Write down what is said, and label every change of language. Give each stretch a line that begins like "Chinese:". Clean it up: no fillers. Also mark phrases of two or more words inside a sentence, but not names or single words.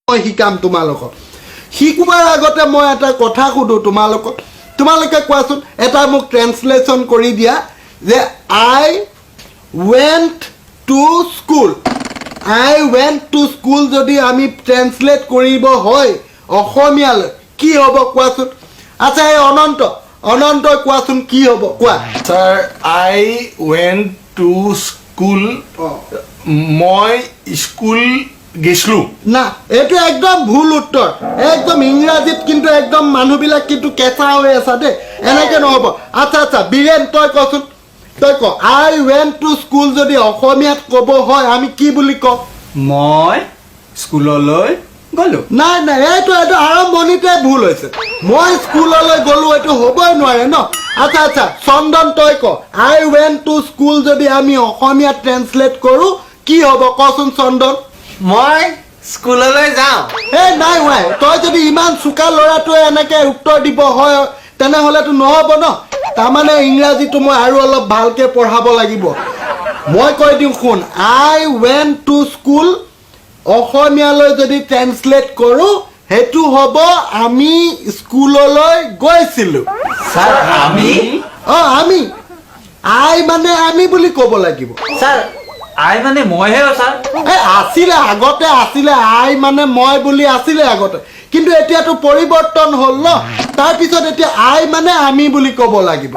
Assamese: মই শিকাম তোমালোকক শিকোৱাৰ আগতে মই এটা কথা সুধো তোমালোকক তোমালোকে কোৱাচোন এটা মোক ট্ৰান্সলেচন কৰি দিয়া যে
English: I went to school I went to school
Assamese: যদি আমি ট্রান্সলেট কৰিব হয় অসমীয়ালৈ কি হ'ব কোৱাচোন আচ্ছা এই অনন্ত কোৱাচোন কি হ'ব কোৱা
English: স্যার I went to school
Assamese: মই স্কুল গেছলু না এইটো একদম ভুল উত্তৰ একদম ইংৰাজীত কিন্তু একদম মানুহবিলাক কিন্তু কেঁচা হৈ আছে দে এনেকে নহ'ব আচ্ছা বীৰেন তই কচোন তই ক
English: I went to school
Assamese: যদি অসমীয়াত ক'ব হয় আমি কি বুলি কওঁ মই স্কুললৈ গলো নাই এইটো আৰম্ভণিতে ভুল হৈছে মই স্কুললৈ গ'লো এইটো হ'বই নোৱাৰে ন আচ্ছা চন্দন তই ক
English: I went to school
Assamese: যদি আমি অসমীয়াত ট্ৰান্সলেট কৰোঁ কি হ'ব কচোন চন্দন মই স্কুললৈ যাওঁ নাই তই যদি ইমান চোকা ল'ৰাটোৱে এনেকে উত্তৰ দিব হয় তেনেহ'লেতো নহ'ব ন তাৰমানে ইংৰাজীটো মই আৰু অলপ ভালকে পঢ়াব লাগিব মই কৈ দিওঁ শুন
English: I went to school
Assamese: অসমীয়ালৈ যদি ট্ৰান্সলেট কৰোঁ হেতু হ'ব আমি স্কুললৈ গৈছিলোঁ স্যার আমি আই মানে আমি বুলি ক'ব লাগিব স্যার আই মানে মইহে স্যার আছিলে আগতে আছিলে আই মানে মই বুলি আছিলে আগতে কিন্তু এতিয়াতো পৰিৱৰ্তন হ'ল ন তাৰপিছত এতিয়া আই মানে আমি বুলি ক'ব লাগিব